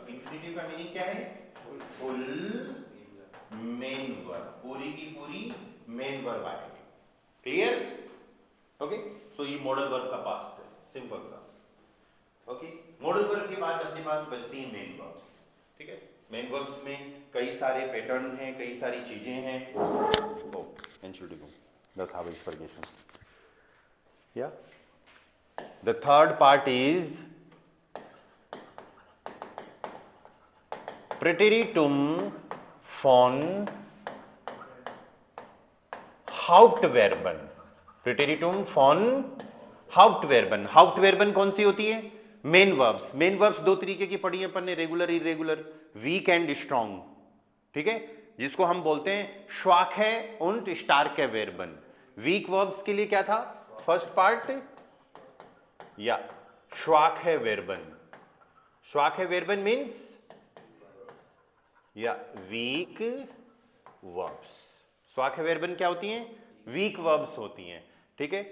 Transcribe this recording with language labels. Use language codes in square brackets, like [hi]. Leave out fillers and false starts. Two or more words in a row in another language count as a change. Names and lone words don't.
[hi] इन्फिनिटिव का मीनिंग क्या है, [en] full main verb, [hi] पूरी की पूरी [en] main verb [hi] आएगी, क्लियर, ओके। सो ये [en] modal verb [hi] का पास्ट है, सिंपल सा, ओके। [en] modal verb [hi] के बाद अपने पास बचती हैं [en] main verbs, [hi] ठीक है। [en] main verbs [hi] में कई सारे पैटर्न हैं, कई सारी चीजें हैं। [de] Entschuldigung, das habe ich vergessen. [en] Yeah. The third part is [de] Präteritum von Hauptverben. Präteritum von Hauptverben. [hi] Hauptverben कौन सी होती है, [en] main verbs. main verbs [hi] दो तरीके की पढ़ी है अपन ने, [en] regular, irregular, weak and strong, [hi] ठीक है, जिसको हम बोलते हैं [de] schwache und starke Verben। [en] weak verbs [hi] के लिए क्या था, [en] first part, [hi] या [de] schwache Verben। schwache Verben [hi] मीन्स या [en] weak verbs. [de] schwache Verben [hi] क्या होती हैं, [en] weak verbs [hi] होती हैं, ठीक है।